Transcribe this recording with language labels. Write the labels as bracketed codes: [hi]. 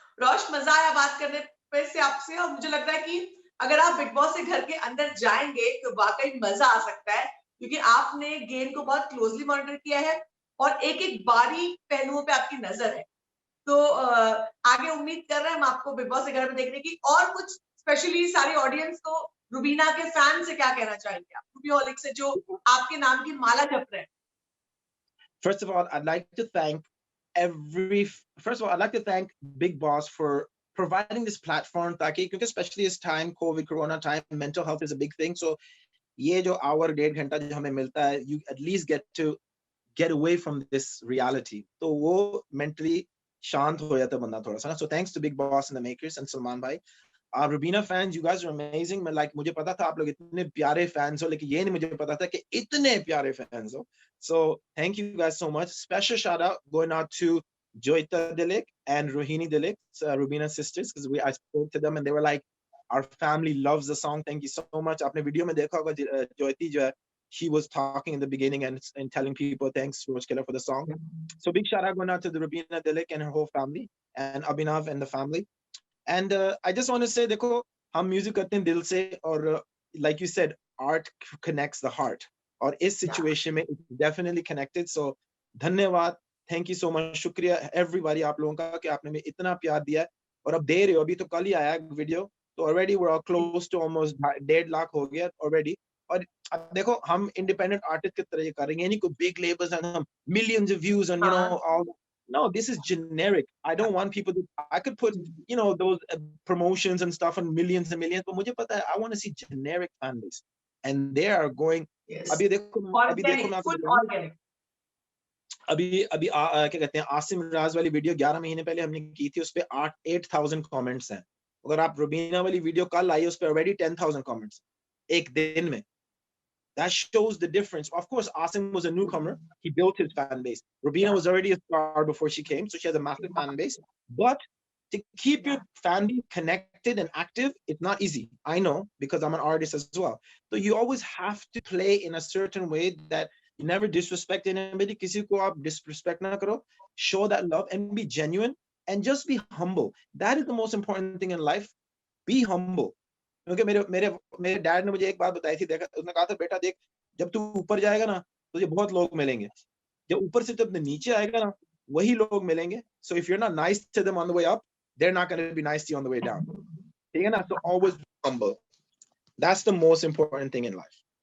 [hi] रोश, मजा आया बात करने पे से आपसे, और मुझे लगता है कि अगर आप बिग बॉस से घर के अंदर जाएंगे तो वाकई मजा आ सकता है, क्योंकि आपने गेम को बहुत क्लोजली मॉनिटर किया है और एक एक बारीक पहलुओं पे आपकी नजर है। तो आगे उम्मीद कर रहे हैं हम आपको बिग बॉस के घर में देखने की। और कुछ स्पेशली सारी ऑडियंस को, रुबीना के फैन से क्या कहना चाहेंगे आप, रूबीहॉलिक से जो आपके नाम की माला जप रहे हैं? [en] First of all, I'd like to thank first of all, I'd like to thank Big Boss for providing this platform, [hi] ताकि क्योंकि [en] especially this time, COVID, Corona time, mental health is a big thing. So ये जो hour 1.5 घंटा [hi] जो हमें मिलता है, [en] you at least get to get away from this reality. [hi] तो वो mentally शांत हो जाता है बंदा थोड़ा सा ना. [en] So thanks to Big Boss and the makers and Salman bhai. Rubina fans, you guys are amazing. [hi] मैं like मुझे पता था आप लोग इतने प्यारे fans हो, लेकिन ये नहीं मुझे पता था कि इतने प्यारे fans हो. [en] So thank you guys so much. Special shout out going out to Joyita Dilik and Rohini Dilik, Rubina's sisters, because I spoke to them and they were like, our family loves the song. Thank you so much. [hi] आपने video में देखा होगा Joyti जो है, [en] she was talking in the beginning [hi] and [en] telling people thanks Roj Killer for the song. So big shout out going out to the Rubina Dilik and her whole family and Abhinav and the family. And I just want to say, [hi] देखो हम music करते हैं दिल से, [en] और like you said, art connects the heart. और इस situation में it's definitely connected. [hi] So धन्यवाद, [en] thank you so much, [hi] शुक्रिया everybody आप लोगों का कि आपने में इतना प्यार दिया. और अब दे रहे हो, अभी तो कल ही आया वीडियो, तो already [en] we are close to almost [hi] 1.5 lakh हो गया ऑलरेडी। और अब देखो हम इंडिपेंडेंट आर्टिस्ट की तरह ये करेंगे, नहीं कोई बिग लेबल्स एंड हम [en] millions of views on you know [hi] हाँ [en] All. No, this is generic. I don't want people to, I could put, you know, those promotions and stuff on millions and millions, but [hi] मुझे पता है, [en] I want to see generic fan base. And they are going, yes [hi] अभी देखो मैं [en] organic [hi] आपको [en] full [hi] बताऊं, [en] organic [hi] अभी क्या कहते हैं, आसिम राज वाली वीडियो 11 महीने पहले हमने की थी, उस पे 8,000 कमेंट्स हैं। अगर आप रुबीना वाली वीडियो कल आई, उस पे ऑलरेडी 10,000 कमेंट्स एक दिन में। [en] That shows the difference. Of course, Asim was a newcomer. He built his fan base. Rubina was already a star before she came, so she has a massive fan base. But to keep your fan base connected and active, it's not easy. I know, because I'm an artist as well. So you always have to play in a certain way that you never disrespect anybody. [hi] Kisi ko aap disrespect na karo. [en] Show that love and be genuine and just be humble. That is the most important thing in life. Be humble. [hi] क्योंकि मेरे मेरे मेरे dad ने मुझे एक बात बताई थी, देखा, उसने कहा था, बेटा देख, जब तू ऊपर जाएगा ना, तुझे बहुत लोग मिलेंगे, जब ऊपर से जब नीचे आएगा ना, वही लोग मिलेंगे। [en] So if you are not nice to them on the way up, they are not gonna be nice to you on the way down. [hi] ठीक है ना? [en] So always humble, that's the most important thing in life.